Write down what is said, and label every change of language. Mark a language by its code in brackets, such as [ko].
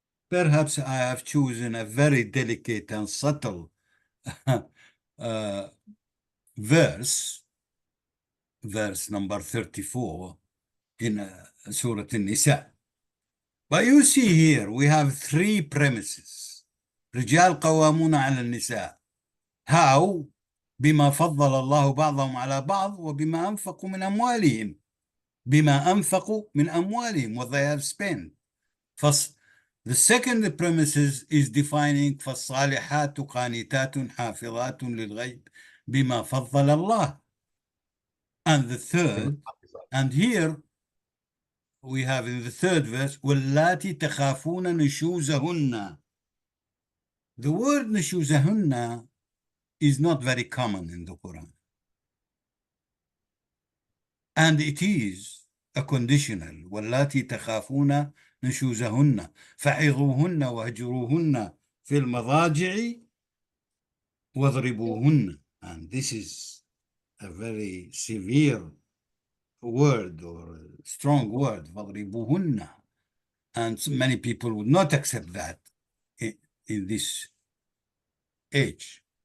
[en] Perhaps I have chosen a very delicate and subtle verse number 34 in Surah An-Nisa. But you see here, we have 3 premises. [ar] رجال قوامون على النساء. [en] How? [ar] بما فضل الله بعضهم على بعض وبما أنفقوا من أموالهم. بما أنفقوا من أموالهم, [en] what they have spent. First, the second premises is defining [ar] فالصالحات قانتات حافظات للغيب بما فضل الله. [en] And the third, and here we have in the third verse, [ar] واللاتي تخافون نشوزهن. [en] The word نشوزهن is not very common in the Quran. And it is a conditional. [ar] واللاتي تخافون نشوزهن فعظوهن واهجروهن في المضاجع واضربوهن. [en] And this is a very severe word or a strong word, واضربوهن. And many people would not accept that in this age.